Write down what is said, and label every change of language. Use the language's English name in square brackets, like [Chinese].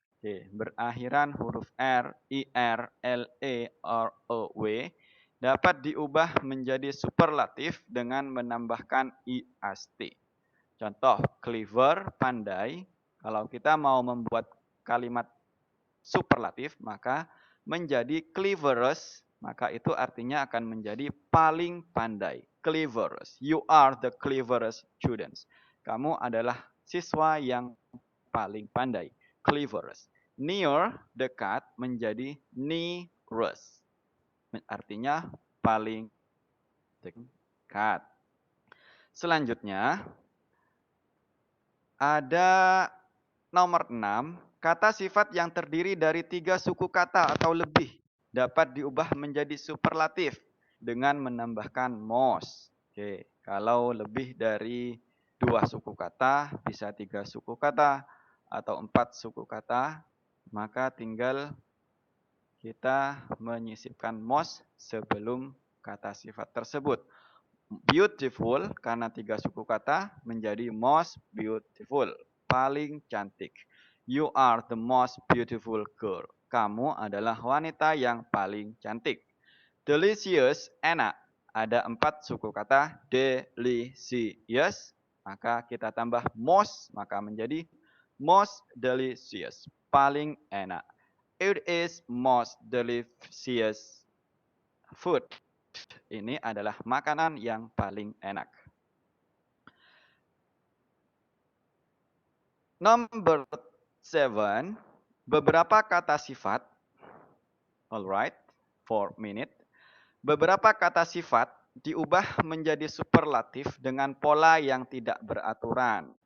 [Indonesian] Oke, berakhiran huruf R, IR, LE, ROW dapat diubah menjadi superlatif dengan menambahkan IST. Contoh, clever, pandai. Kalau kita mau membuat kalimat superlatif, maka menjadi cleverest, maka itu artinya akan menjadi paling pandai. [English] Cleverest. You are the cleverest students. [Indonesian] Kamu adalah siswa yang paling pandai. Cleverest. Near, dekat, menjadi nearest. Artinya paling dekat. Selanjutnya, ada nomor 6, kata sifat yang terdiri dari 3 suku kata atau lebih dapat diubah menjadi superlatif dengan menambahkan most. Oke, kalau lebih dari 2 suku kata, bisa 3 suku kata, atau 4 suku kata, maka tinggal kita menyisipkan most sebelum kata sifat tersebut. Beautiful karena 3 suku kata menjadi most beautiful, paling cantik. [English] You are the most beautiful girl. [Indonesian] Kamu adalah wanita yang paling cantik. Delicious, enak. Ada 4 suku kata delicious, maka kita tambah most, maka menjadi most delicious, paling enak. [English] It is most delicious food. [Indonesian] Ini adalah makanan yang paling enak. [English] Number 7, [Indonesian] beberapa kata sifat. [English] Alright, 4 minutes. [Indonesian] Beberapa kata sifat diubah menjadi superlatif dengan pola yang tidak beraturan.